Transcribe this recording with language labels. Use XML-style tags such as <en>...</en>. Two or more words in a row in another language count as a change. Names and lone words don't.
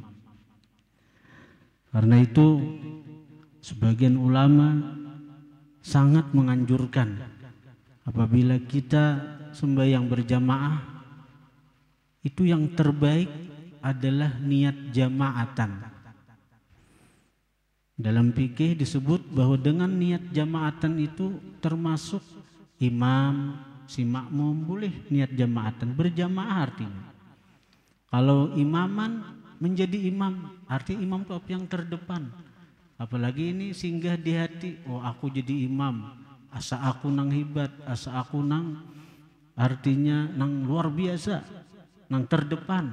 <id>Karena itu sebagian ulama sangat menganjurkan apabila kita sembahyang berjamaah itu yang terbaik adalah niat jamaatan. Dalam fikih disebut bahwa dengan niat jamaatan itu termasuk imam, si makmum boleh niat jamaatan, berjamaah artinya. Kalau imaman menjadi imam, artinya imam itu yang terdepan.</id> <bjn>Apalagi ini singgah di hati, oh aku jadi imam, asa aku nang hebat, asa aku nang artinya nang luar biasa, nang terdepan.</bjn>